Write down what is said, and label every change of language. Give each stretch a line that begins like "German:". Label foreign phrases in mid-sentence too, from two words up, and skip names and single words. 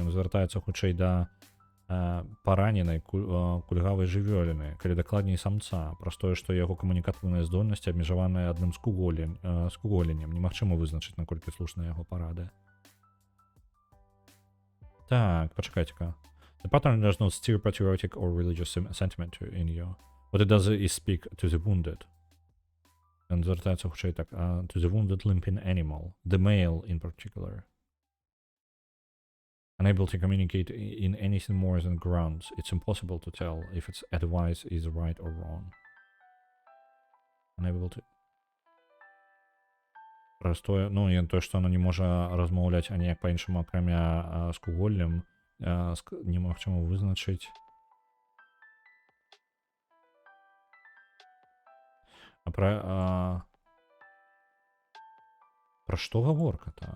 Belarusian: Ён звяртаецца хутчэй да параненай кульгавай жывёліны, калі дакладней самца, праз тое, што яго камунікатыўныя здольнасці абмежаваныя адным скуголеннем. Немагчыма вызначыць, наколькі слушныя яго парады. Так, пачакайце-ка.
English: The pattern does not steer patriotic or religious sentiment in you. What it does is speak to the wounded.
Belarusian: And звертається хутчэй так,
English: to the wounded limping animal, the male in particular. Unable to communicate in anything more than grunts, it's impossible to tell if its advice is right or wrong. Unable to...
Belarusian: Простое, ну, і то, што оно не можа размаўляць аніяк па-іншаму, акрамя скуголлем, немагчыма вызначыць. Пра што гаворка-то?